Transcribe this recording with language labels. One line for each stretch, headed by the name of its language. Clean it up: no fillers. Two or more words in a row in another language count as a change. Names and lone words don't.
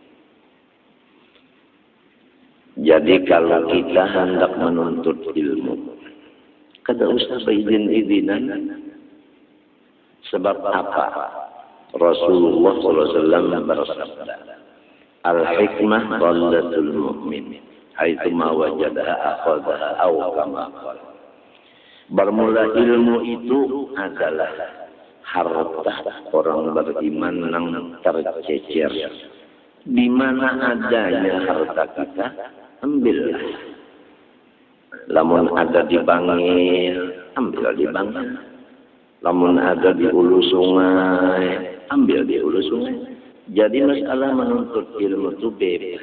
Banjar: Jadi kalau kita hendak menuntut ilmu, kada usah berizin-izinan. Sebab apa? Rasulullah SAW bersabda,
Arabic: الحكمة ضالة المؤمن حيثما وجدها أخذها أو كما قال.
Banjar: Bermula ilmu itu adalah harta orang beriman yang tercecer. Di mana adanya harta kita, ambillah. Lamun ada di Bangil, ambil di Bangil. Lamun ada di ulu sungai, ambil di ulu sungai. Jadi masalah menuntut ilmu itu bebas.